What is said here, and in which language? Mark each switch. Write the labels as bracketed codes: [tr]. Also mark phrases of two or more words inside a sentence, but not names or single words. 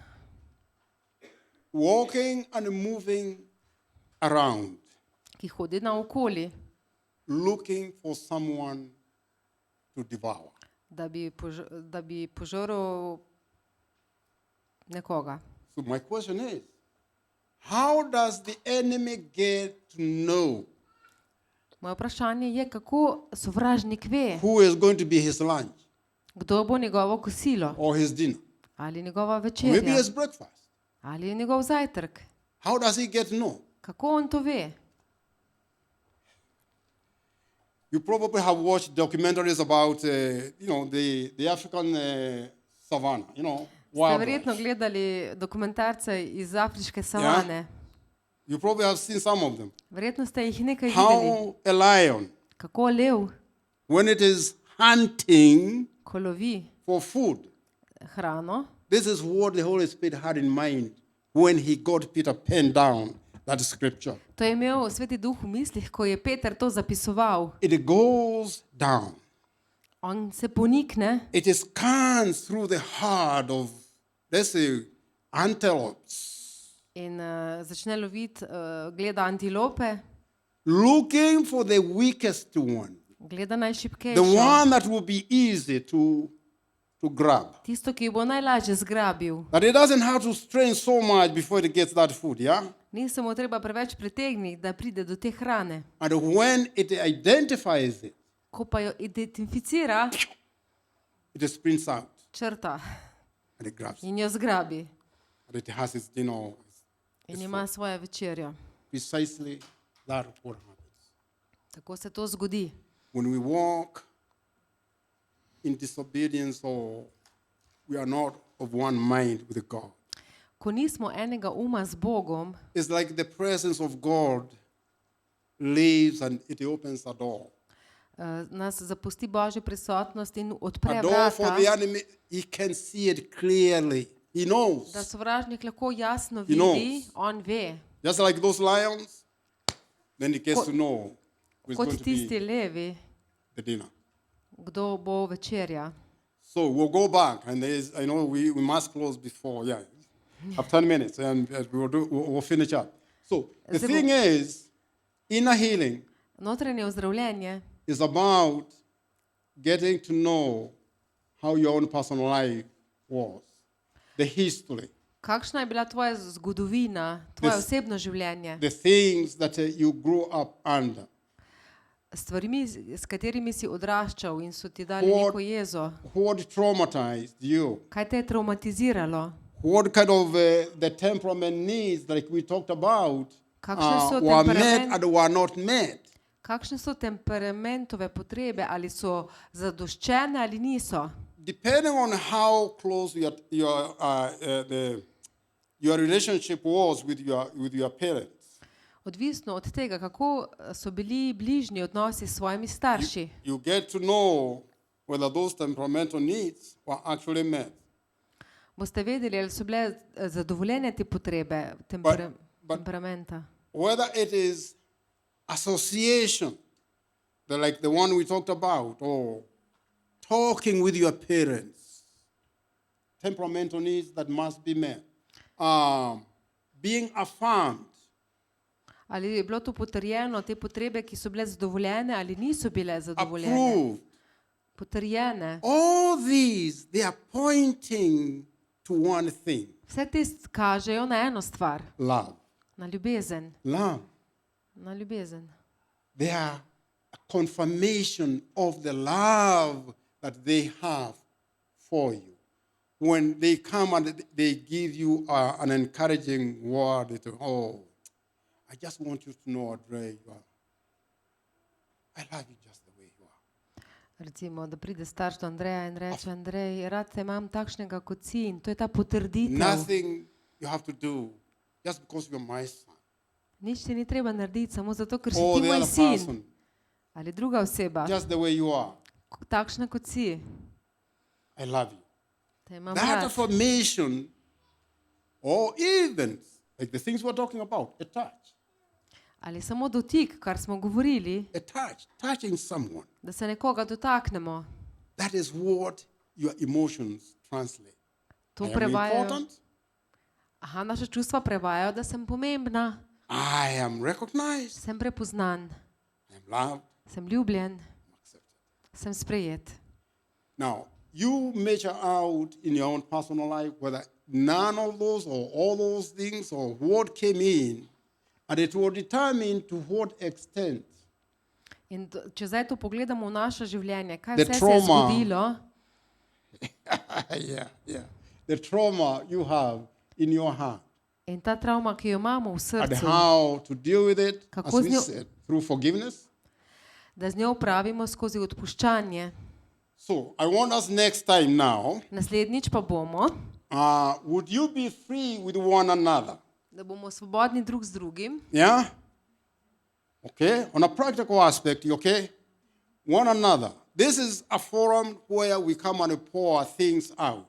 [en] walking and moving around, [sl] ki hodi naokoli, [en] looking for someone to devour. [sl] da bi požrl nekoga. [en] So my question is, how does the enemy get to know [sl] Moje vprašanje je, kako sovražnik ve, [en] who is going to be his lunch [sl] kdo bo njegovo kosilo, [en] or his dinner, [sl] ali njegova [en] or maybe [sl] večerja, [en] his breakfast? [sl] ali njegov zajtrk. [en] How does he get to know? [sl] Kako on to ve? [en] You probably have watched documentaries about, the African savannah, [sl] Ste [en] wildlife. [sl] verjetno gledali dokumentarce iz afriške savane. [en] You probably have seen some of them. [sl] Verjetno ste jih nekaj videli. [en] How a lion, [sl] Kako lev, [en] when it is hunting [sl] ko lovi [en] for food, [sl] hrano, [en] this is what the Holy Spirit had in mind when he got Peter penned down that scripture. [sl] to je imel Sveti Duh v mislih, ko je Peter to zapisoval. [en] It goes down. [sl] On se ponikne [en] It scans through the heart of, let's say, antelopes, [sl] in začne loviti, gleda antilope, [en] looking for the weakest one, [sl] gleda [en] the [sl] najšibkejšo, [en] one that will be easy to grab. [sl] tisto, ki jo bo najlažje zgrabil. [en] That it doesn't have to strain so much before it gets that food, yeah? [sl] Ni se mu treba preveč pritegniti, da pride do te hrane. [en] And when it identifies it, [sl] Ko pa jo identificira, [en] it sprints out [sl] črta [en] and it grabs it. [sl] in jo zgrabi [en] And it has its dinner. [sl] in ima svojo večerjo. [en] Precisely that what happens. [sl] Tako se to zgodi. [en] When we walk in disobedience or we are not of one mind with God, [sl] Ko nismo enega uma z Bogom, [en] it's like the presence of God leaves and it opens a door. [sl] Nas zapusti Božja prisotnost in odpre [en] A door for [sl] vrata, [en] the enemy, he can see it clearly. He knows. [sl] da sovražnik lahko jasno [en] He [sl] vidi, [en] knows. [sl] on ve. [en] Just like those lions, then he gets [sl] Ko- [en] to know who's going [sl] Kot [en] to [sl] tisti [en] be [sl] levi, [en] the dinner. [sl] kdo bo večerja. [en] So we'll go back, and I know we must close before, have 10 minutes, and we'll finish up. So the [sl] Zdaj [en] thing is, inner healing [sl] Notranje ozdravljenje [en] is about getting to know how your own personal life was, the history, [sl] kakšna je bila tvoja zgodovina, tvoje [en] This- [sl] osebno življenje, [en] the things that you grew up under. [sl] stvarmi, s katerimi si odraščal in so ti dali [en] What- [sl] neko jezo. [en] What traumatized you? [sl] Kaj te je traumatiziralo? [en] What kind of the temperament needs, like we talked about, [sl] Kakšne so [en] were met [sl] temperament- [en] and were not met? [sl] Kakšne so temperamentove potrebe, ali so zadoščene ali niso? [en] Depending on how close your relationship was with your parents, [sl] Odvisno od tega, kako so bili bližnji odnosi s svojimi starši. [en] you get to know whether those temperamental needs were actually met. [sl] Boste vedeli, ali so bile zadovoljene te potrebe [en] But- [sl] temperamenta. [en] Whether it is association, like the one we talked about, or talking with your parents, temperamental needs that must be met, being affirmed, [sl] Ali je bilo to potrjeno, te potrebe, ki so bile zadovoljene ali niso bile zadovoljene? [en] approved. [sl] Potrjene. [en] All these, they are pointing to one thing: [sl] Vse te kažejo na eno stvar, [en] love. [sl] na ljubezen. [en] Love. [sl] Na ljubezen. [en] They are a confirmation of the love that they have for you. When they come and they give you an encouraging word, I just want you to know, Andre, I love you just the way you are. [sl] Recimo, da pride starš do Andreja in reče: Andrej, rad te imam takšnega, kot si, in to je ta potrditev. [en] Nothing you have to do just because you're my son. [sl] Nič ti ni treba narediti, samo zato, ker si [en] Or [sl] ti [en] the [sl] moj [en] other [sl] sin [en] person, [sl] ali druga oseba, [en] just the way you are. [sl] takšna, kot si. [en] I love you. [sl] Te imam [en] That [sl] rad. [en] affirmation, or even like the things we're talking about, a touch, [sl] Ali samo dotik, kar smo govorili, [en] touching someone, [sl] da se nekoga dotaknemo. [en] that is what your emotions translate. [sl] To [en] I am [sl] prevajajo. [en] important, [sl] Aha, naša čustva prevajajo, da sem pomembna, [en] I am recognized, [sl] sem prepoznan, [en] I am loved, [sl] sem ljubljen, [en] I'm accepted. [sl] sem sprejet. [en] Now, you measure out in your own personal life whether none of those or all those things or what came in, and it will determine to what extent [sl] In če zdaj to pogledamo v naše življenje, kaj [en] The [sl] vse se je [en] trauma. [sl] zgodilo, [en] yeah. The trauma you have in your heart [sl] in ta travma, ki jo imamo v [en] and [sl] srcu, [en] how to deal with it, [sl] Kako [en] as we [sl] z njo- [en] said, through forgiveness. [sl] da z njo upravimo skozi odpuščanje. [en] So I want us next time now, [sl] Naslednjič pa bomo, [en] would you be free with one another? [sl] da bomo svobodni drug z drugim. [en] Yeah? Okay? On a practical aspect, okay? One another. This is a forum where we come and pour things out.